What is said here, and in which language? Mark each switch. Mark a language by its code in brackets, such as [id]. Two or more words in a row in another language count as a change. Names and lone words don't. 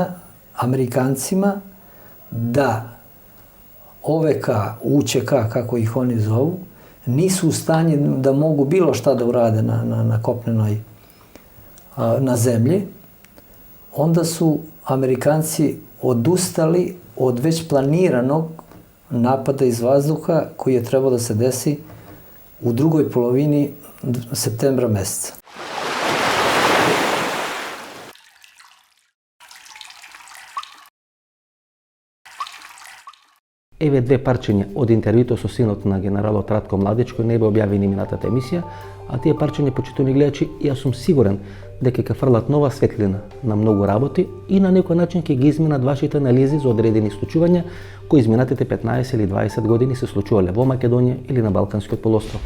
[sr] Amerikancima da OVK, UČK, kako ih oni zovu, nisu u stanju da mogu bilo šta da urade na kopnenoj, na zemlji, onda su Amerikanci odustali od već planiranog napada iz vazduha koji je trebao da se desi u drugoj polovini septembra meseca. [mk] Еве 2 парчиња од интервјуто со синот на генералот Ратко Младич, кој не бе објавени минатата емисија, а тие парчиња, почитувани гледачи, јас сум сигурен дека ќе фрлат нова светлина на многу работи и на некој начин ќе ги изменат вашите анализи за одредени случувања кои изминатите 15 или 20 години се случувале во Македонија или на Балканскиот полуостров.